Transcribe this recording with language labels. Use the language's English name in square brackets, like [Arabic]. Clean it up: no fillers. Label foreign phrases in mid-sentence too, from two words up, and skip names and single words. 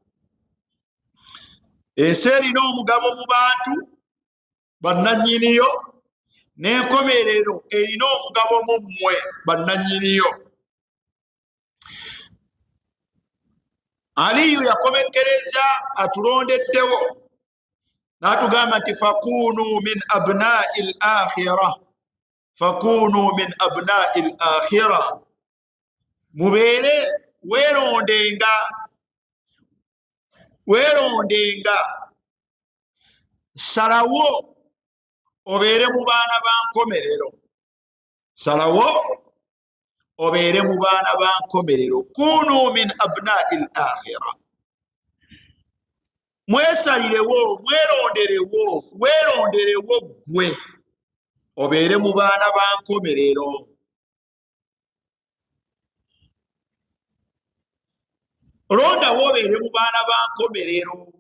[Ganda] Ensi erina omugabo mu bantu bannannyiniyo, n'enkomerero erina omugabo mu mmwe bannannyiniyo. Aliyu yakomekkereza atulondeddewo n'atugamba nti [Arabic] فكونوا من أبناء الآخرة, فكونوا من أبناء الآخرة, [Ganda] mubeere weerondenga, salawo obeere mu baana ba nkomerero, salawo obeere mu baana ba nkomerero. [Arabic] كونوا من أبناء الآخرة, [Ganda] mwesalirewo, weeronderewo gwe obeere mu baana ba nkomerero. Londawo obeere mu baana ba nkomerero.